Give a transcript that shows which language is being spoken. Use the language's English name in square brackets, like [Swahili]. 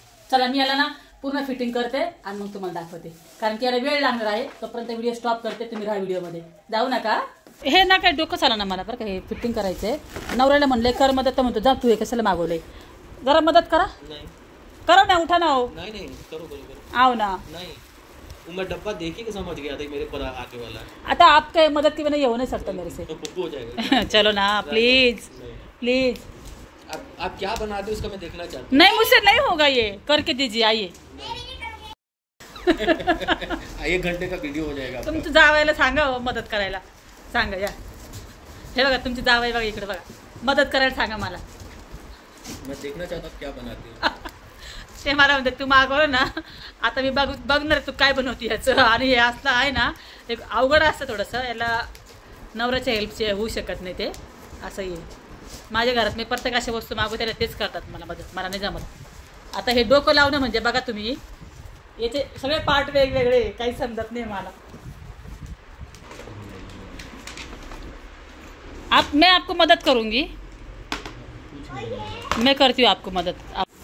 [Marathi] चला मी याला ना पूर्ण फिटिंग करते आणि मग तुम्हाला दाखवते, कारण की याला वेळ लागणार आहे. तोपर्यंत व्हिडिओ स्टॉप करते. तुम्ही राहा व्हिडिओमध्ये, जाऊ नका. हे ना काय डोकं चाला ना मला बरं का. हे फिटिंग करायचंय. नवऱ्याला म्हणले कर मदत, तर म्हणतो जा तू हे कशाला मागवलंय. जरा मदत करा. [Hindi] करो ना, [Marathi] उठा ना. हो [Hindi] नहीं करो आओ ना. नहीं मैं डब्बा देखी के समझ गया था मेरे पर आके वाला. आता आपके मदद के बिना ये हो नहीं सकता मेरे से. हो जाएगा. चलो ना प्लीज. आप क्या बनाते हो उसका मैं देखना चाहता हूँ. नहीं मुझसे नहीं होगा, ये करके दीजिए. आइए. 1 घंटे का वीडियो हो जाएगा. [Marathi] तुमचं जावायला सांगा मदत करायला सांगा. या हे बघा तुमची जावाई बघा इकडे बघा, मदत करायला सांगा मला. [Hindi] मैं देखना चाहता हूँ क्या बनाते हो. [Marathi] ते मला म्हणते तू मागवलं ना आता मी बघणार तू काय बनवते याचं. आणि हे असलं आहे ना एक अवघड असतं थोडंसं, याला नवऱ्याच्या हेल्पचे होऊ शकत नाही ते असं आहे. माझ्या घरात मी प्रत्येक अशा वस्तू मागवते त्याला तेच करतात मला मदत, मला नाही जमत. आता हे डोकं लावणं म्हणजे बघा तुम्ही, याचे सगळे पार्ट वेगवेगळे, काही समजत नाही मला. [Hindi] मैं आपको मदद करूंगी, मैं करती हूँ आपको मदद.